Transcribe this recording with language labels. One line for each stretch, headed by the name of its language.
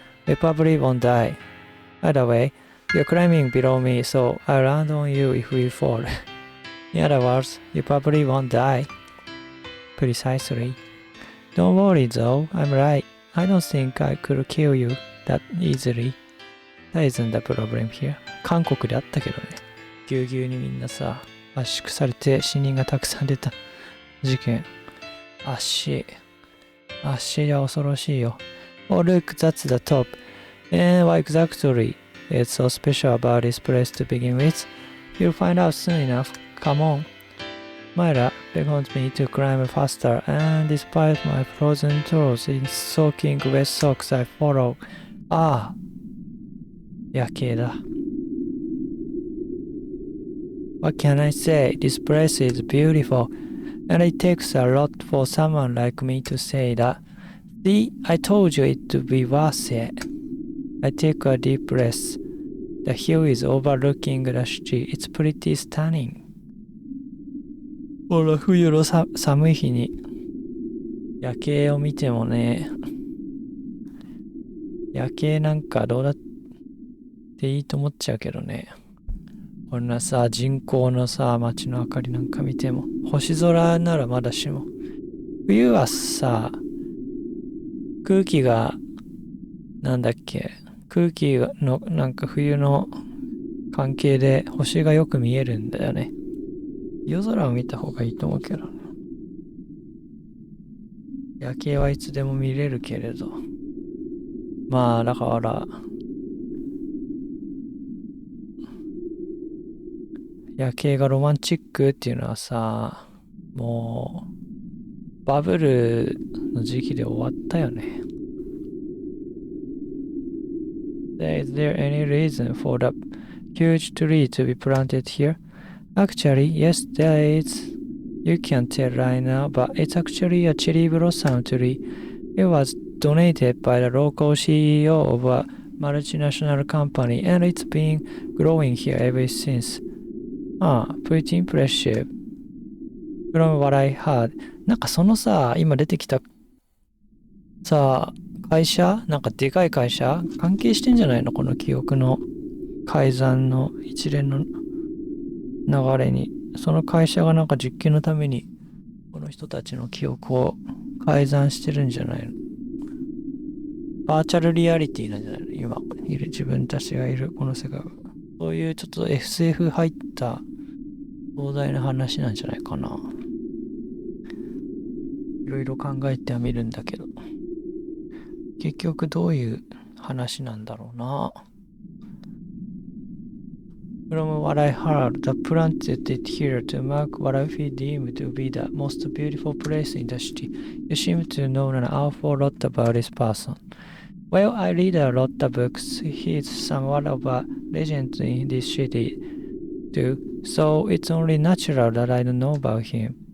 English: We probably won't die. Either way, you're climbing below me, so I'll land on you if we fall. In other words, you probably won't die. Precisely. Don't worry though, I'm right. I don't think I could kill you that easily. That isn't the problem here.
Japanese: 韓国であったけどね。ぎゅうぎゅうにみんなさ、圧縮されて死人がたくさん出た事件。足が恐ろしいよ。
English: Oh look, that's the top. And what exactly is so special about this place to begin with? You'll find out soon enough. Come on. Myra beckons me to climb faster, and despite my frozen toes in soaking wet socks, I follow.
Japanese: ああ、夜景だ。
English: What can I say? This place is beautiful, and it takes a lot for someone like me to say that. See, I told you it would be worth it. I take a deep breath. The hill is overlooking the city. It's pretty stunning.
Japanese: ほら、冬の寒い日に夜景を見てもね、夜景なんかどうだっていいと思っちゃうけどね。こんなさ、人工のさ、街の明かりなんか見ても、星空ならまだしも。冬はさ、空気が、なんだっけ、空気のなんか冬の関係で星がよく見えるんだよね。夜空を見た方がいいと思うけどね。夜景はいつでも見れるけれど。まあだから、夜景がロマンチックっていうのはさ、もうバブルの時期で終わったよね。
English: Is there any reason for the huge tree to be planted here? Actually, yes, there is. You can't tell right now, but it's actually a cherry blossom tree. It was donated by the local CEO of a multinational company, and it's been growing here ever since. Pretty impressive. From what I heard.
Japanese: なんかそのさ、今出てきたさ、会社なんかでかい会社関係してんじゃないのこの記憶の改ざんの一連の流れに。その会社がなんか実験のためにこの人たちの記憶を改ざんしてるんじゃないの。バーチャルリアリティなんじゃないの今いる自分たちがいるこの世界は。そういうちょっと SF 入った壮大な話なんじゃないかな。いろいろ考えてはみるんだけど。結局どういう話なんだろうな。
English: From what I heard, the planted it here to mark what I deem to be the most beautiful place in the city. You seem to know an awful lot about this person. Well, I read a lot of books. He is somewhat of a legend in this city, too, so it's only natural that I don't know about him.